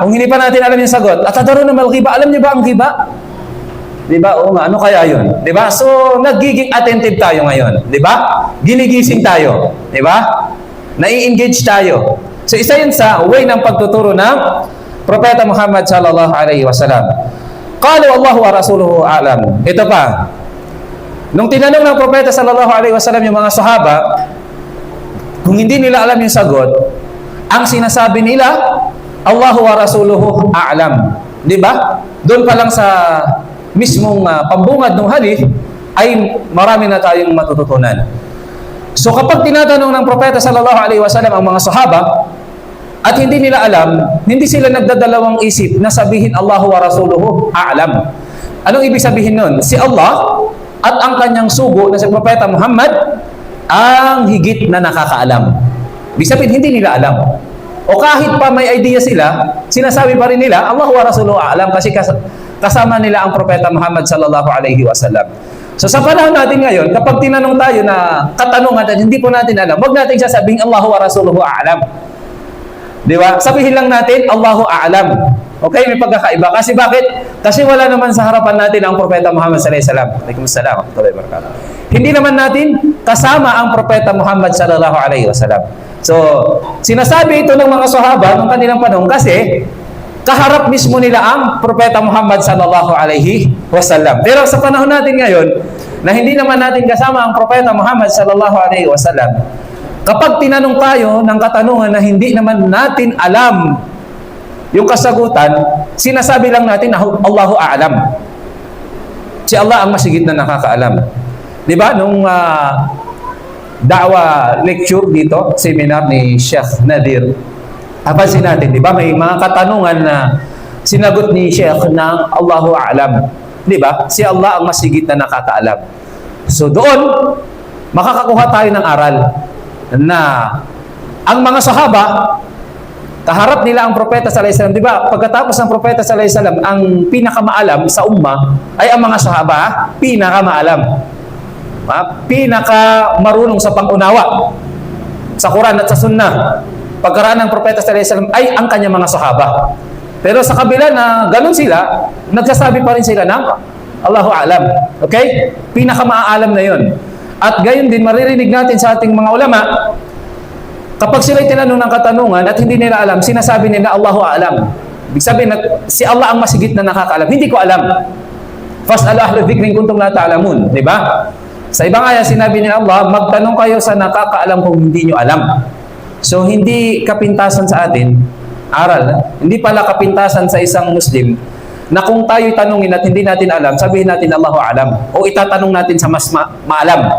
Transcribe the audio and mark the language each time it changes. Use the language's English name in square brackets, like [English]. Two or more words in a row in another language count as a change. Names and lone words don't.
[Filipino] Kung hindi pa natin alam yung sagot, [Arabic] أتدرون ما الغيبة, [Filipino] alam niyo ba ang ghiba? Di ba? Oo nga, ano kaya yun? Di ba? So, nagiging attentive tayo ngayon. Di ba? Ginigising tayo. Di ba? Nai-engage tayo. So, isa yun sa way ng pagtuturo ng Propeta Muhammad [Arabic] صلى الله عليه وسلم. قالوا الله ورسوله أعلم. [Filipino] Ito pa. Nung tinanong ng propeta [Arabic] صلى الله عليه وسلم [Filipino] yung mga sahaba, kung hindi nila alam yung sagot, ang sinasabi nila, [Arabic] الله ورسوله أعلم. [Filipino] Di ba? Doon pa lang sa mismong pambungad ng hadith ay marami na tayong matututunan. So kapag tinatanong ng propeta [Arabic] صلى الله عليه وسلم [Filipino] ang mga sahaba at hindi nila alam, hindi sila nagdadalawang isip na sabihin [Arabic] الله ورسوله أعلم. [Filipino] Anong ibig sabihin nun? Si Allah at ang kanyang sugo na si propeta Muhammad ang higit na nakakaalam. Ibig sabihin hindi nila alam. O kahit pa may idea sila, sinasabi pa rin nila [Arabic] الله ورسوله أعلم [Filipino] kasi kasama nila ang propeta Muhammad [Arabic] صلى الله عليه وسلم. [Filipino] So sa panahon natin ngayon, kapag tinanong tayo na katanungan at hindi po natin alam, wag natin sasabihin [Arabic] الله ورسوله أعلم. [Filipino] Di ba? Sabihin lang natin [Arabic] الله أعلم. [Filipino] Okay, may pagkakaiba. Kasi bakit? Kasi wala naman sa harapan natin ang propeta Muhammad [Arabic] صلى الله عليه وسلم. وعليكم السلام ورحمة الله وبركاته. [Filipino] Hindi naman natin kasama ang propeta Muhammad [Arabic] صلى الله عليه وسلم. [Filipino] So, sinasabi ito ng mga sahaba ng kanilang panahon kasi kaharap mismo nila ang propeta Muhammad [Arabic] صلى الله عليه وسلم. [Filipino] Pero sa panahon natin ngayon, na hindi naman natin kasama ang propeta Muhammad [Arabic] صلى الله عليه وسلم, [Filipino] kapag tinanong tayo ng katanungan na hindi naman natin alam yung kasagutan, sinasabi lang natin na [Arabic] الله أعلم. [Filipino] Si Allah ang masigit na nakakaalam. Di ba? Nung da'wa lecture dito, seminar ni Sheikh Nadir, napansin natin, di ba? May mga katanungan na sinagot ni Sheikh ng [Arabic] الله أعلم. [Filipino] Di ba? Si Allah ang masigit na nakakaalam. So doon, makakakuha tayo ng aral na ang mga sahaba, kaharap nila ang propeta [Arabic] صلى الله عليه وسلم. [Filipino] Di ba? Pagkatapos ng propeta [Arabic] صلى الله عليه وسلم, [Filipino] ang pinakamaalam sa umma ay ang mga sahaba, pinakamaalam. Pinakamarunong sa pangunawa sa Quran at sa Sunnah. Pagkaraan ng propeta [Arabic] صلى الله عليه وسلم [Filipino] ay ang kanyang mga sahaba. Pero sa kabila na ganun sila, nagsasabi pa rin sila ng [Arabic] الله أعلم. [Filipino] Okay? Pinakamaaalam na yon. At gayon din, maririnig natin sa ating mga ulama, kapag sila'y tinanong ng katanungan at hindi nila alam, sinasabi nila [Arabic] الله أعلم. [Filipino] Ibig sabihin, si Allah ang masigit na nakakaalam. Hindi ko alam. [Arabic] فاسألوا أهل الذكر إن كنتم لا تعلمون. [Filipino] Di ba? Sa ibang aya, sinabi ni Allah, magtanong kayo sa nakakaalam kung hindi nyo alam. So, hindi kapintasan sa atin, aral, hindi pala kapintasan sa isang Muslim, na kung tayo'y tanungin at hindi natin alam, sabihin natin [Arabic] الله أعلم. [Filipino] O itatanong natin sa mas maalam.